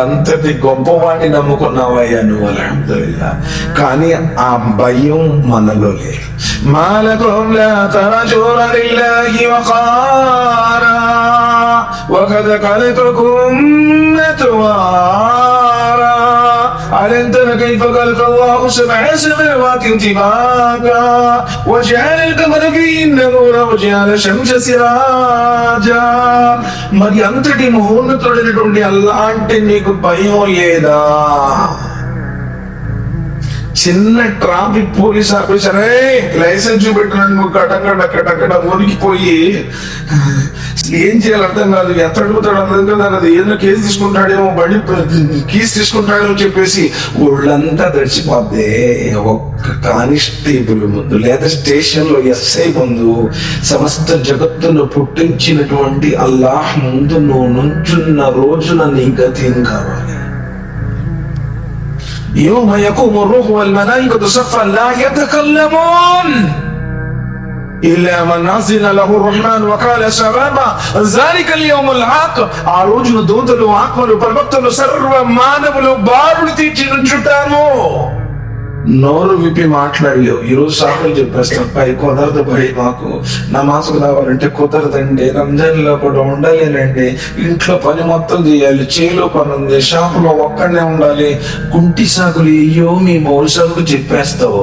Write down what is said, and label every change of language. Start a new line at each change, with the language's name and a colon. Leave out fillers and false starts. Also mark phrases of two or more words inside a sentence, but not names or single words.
Telugu: అంతటి గొప్పవాడిని నమ్ముకున్నావయ్యా నువ్వు, అల్హమ్దులిల్లాహ్. కానీ ఆ భయం మనలో లేదు.
Arabic: ما لكم لا ترجون لله وقارا وقد خلقكم أطوارا ألم تر كيف خلق الله سبع سماوات طباقا وجعل القمر فيهن نورا وجعل الشمس سراجا.
Telugu: మరి అంతటి మహోన్నతుడైనటువంటి అల్లాహ్ అంటే నీకు భయం లేదా? చిన్న
English: traffic police officer license
Telugu: చూపెట్టినాడు, కటకడ మునిగిపోయి ఏం చేయాలి అర్థం కాదు, ఎంత అడుగుతాడు అర్థం కాదు, అది ఏదో కేసు తీసుకుంటాడేమో, బండి కీస్ తీసుకుంటాడేమో చెప్పేసి ఒళ్ళంతా తడిచిపోద్దే. ఒక్క కానిస్టేబుల్ ముందు లేదా స్టేషన్ లో ఎస్ఐ ముందు సమస్త జగత్తును పుట్టించినటువంటి అల్లాహ్ ముందు నువ్వు నుంచున్న రోజున నీ గతి ఏం కావాలి?
Arabic: يوم يقوم الروح والملائكة صفا لا يتكلمون إلا من أذن له الرحمن وقال صوابا ذلك اليوم الحق.
Telugu: ఆ రోజున దూతలు ఆత్మలు ప్రవక్తలు సర్వ మానవులు బారులు తీర్చి నుంచుంటారు. నోరు విప్పి మాట్లాడలేవు. ఈరోజు సాకులు చెప్పేస్తాం, పై కుదరదు, పై మాకు నమాజ్కు రావాలంటే కుదరదండి, రంజాన్ లో కూడా ఉండలేనండి, ఇంట్లో పని మొత్తం చేయాలి, చేలో పని ఉంది, షాపులో ఒక్కడనే ఉండాలి, కుంటి సాకులు అయ్యో మీ మౌలు సాకులు చెప్పేస్తావు.